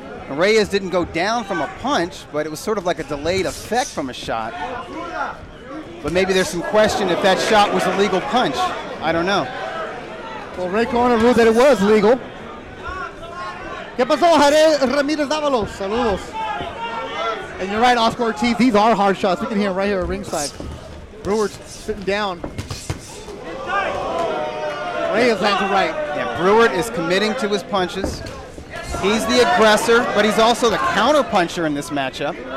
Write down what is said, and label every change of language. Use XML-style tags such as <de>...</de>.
<en>Reyes didn't go down from a punch, but it was sort of like a delayed effect from a shot. But maybe there's some question if that shot was a legal punch. I don't know. Well, Ray Corona ruled that it was legal.</en> <es>¿Qué pasó, Jared Ramírez Dávalos? Saludos.</es> <en>And you're right, Oscar Ortiz, these are hard shots. We can hear them right here at ringside. Brewer's sitting down. Reyes lands it right. Yeah, Brewer is committing to his punches. He's the aggressor, but he's also the counter puncher in this matchup.</en>